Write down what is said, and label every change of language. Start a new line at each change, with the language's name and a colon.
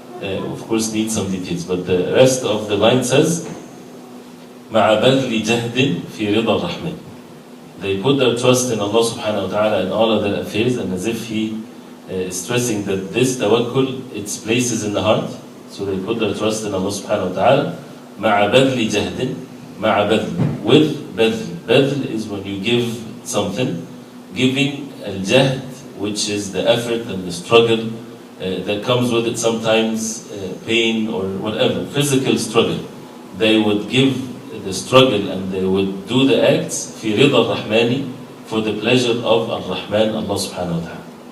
English: Of course, needs some details. But the rest of the line says,
Arabic: مع بذل جهد في رضا الرحمن.
English: They put their trust in Allah subhanahu wa ta'ala in all of their affairs, and as if He is stressing that this tawakkul, its place is in the heart. So they put their trust in Allah subhanahu wa ta'ala.
Arabic: مع بذل جهد, مع بذل, with بذل.
English: بذل is when you give something, giving al-jahd, which is the effort and the struggle that comes with it, sometimes pain or whatever, physical struggle. They would give the struggle and they would do the acts
Arabic: في رضا الرحمن,
English: for the pleasure of Ar-Rahman, Allah subhanahu wa ta'ala.